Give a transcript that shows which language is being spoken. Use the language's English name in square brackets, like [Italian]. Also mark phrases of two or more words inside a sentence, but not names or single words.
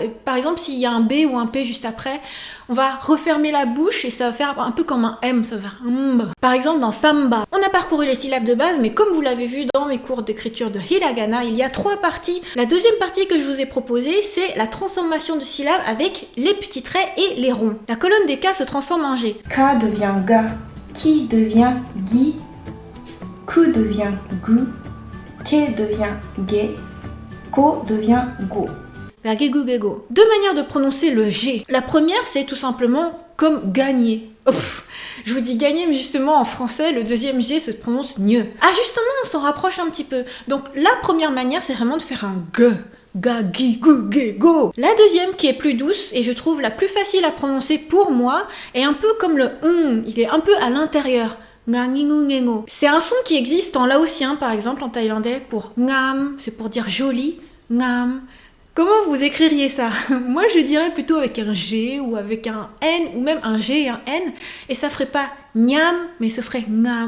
[French] Par exemple, s'il y a un B ou un P juste après, on va refermer la bouche et ça va faire un peu comme un M, ça va faire Par exemple, dans samba, on a parcouru les syllabes de base, mais comme vous l'avez vu dans mes cours d'écriture de hiragana, il y a 3 parties. La deuxième partie que je vous ai proposée, c'est la transformation de syllabes avec les petits traits et les ronds. La colonne des K se transforme en G. Ka devient ga, ki devient gi, ku devient gu, ke devient ge, ko devient go. Gagegugego. 2 manières de prononcer le G. La première, c'est tout simplement comme gagner. Je vous dis gagner, mais justement en français, le deuxième G se prononce mieux. Ah justement, on s'en rapproche un petit peu. Donc la première manière, c'est vraiment de faire un G. Ga-gi-gu-ge-go. La deuxième, qui est plus douce, et je trouve la plus facile à prononcer pour moi, est un peu comme le il est un peu à l'intérieur. C'est un son qui existe en laotien, par exemple, en thaïlandais, pour ngam, c'est pour dire joli, ngam. Comment vous écririez ça? Moi, je dirais plutôt avec un G ou avec un N, ou même un G et un N, et ça ferait pas Nyam, mais ce serait ngam.